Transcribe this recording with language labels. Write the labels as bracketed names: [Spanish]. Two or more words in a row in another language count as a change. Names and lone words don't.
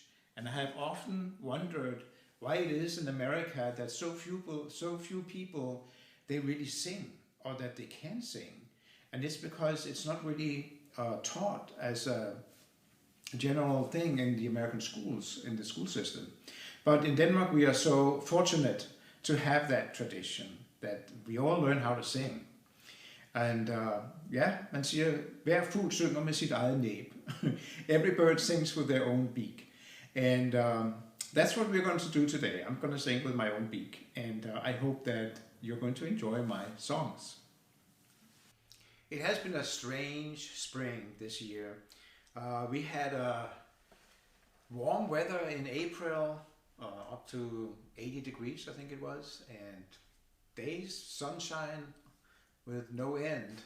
[English] And I have often wondered why it is in America that so few people they really sing or that they can sing, and it's because it's not really taught as a general thing in the American schools, in the school system. But in Denmark we are so fortunate to have that tradition, that we all learn how to sing. [Danish] And man siger, hver fugl synger med sit eget næb. [English] Every bird sings with their own beak. And that's what we're going to do today. I'm going to sing with my own beak. And I hope that you're going to enjoy my songs. It has been a strange spring this year. We had warm weather in April, up to 80 degrees, I think it was, and days, sunshine with no end.